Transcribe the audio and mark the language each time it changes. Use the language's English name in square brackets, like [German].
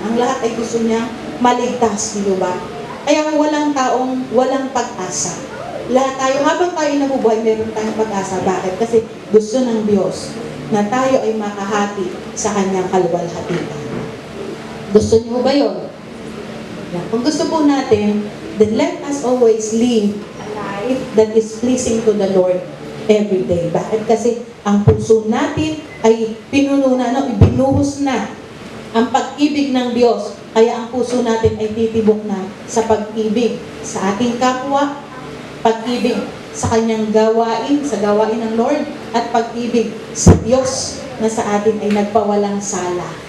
[Filipino] Ang lahat ay gusto niya maligtas, di ba? Kaya walang taong walang pag-asa. Lahat tayo, habang tayo nabubuhay, meron tayong pag-asa. Bakit? Kasi gusto ng Diyos na tayo ay makahati sa kanyang kaluwalhatian. Gusto niyo ba yun? Kung gusto po natin, [English] then let us always live a life that is pleasing to the Lord every day. [Filipino] Bakit? Kasi ang puso natin ay pinuno na, ibinuhos na ang pag-ibig ng Diyos. Kaya ang puso natin ay titibok na sa pag-ibig sa ating kapwa, pag-ibig sa kanyang gawain, sa gawain ng Lord, at pag-ibig sa Diyos na sa atin ay nagpawalang sala.